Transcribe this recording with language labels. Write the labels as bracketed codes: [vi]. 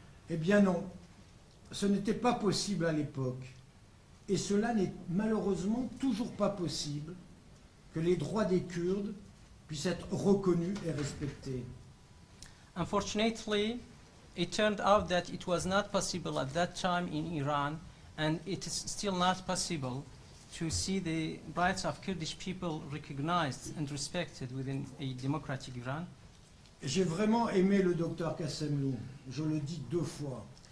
[fr] Eh bien non, ce n'était pas possible à l'époque. Et cela n'est malheureusement toujours pas possible que les droits des Kurdes puissent être reconnus et respectés. [en] Unfortunately, it turned out that it was not possible at that time in Iran, and it is still not possible to see the rights of Kurdish people recognized and respected within a democratic Iran. [fr] J'ai vraiment aimé le docteur Ghassemlou, je le dis 2 fois.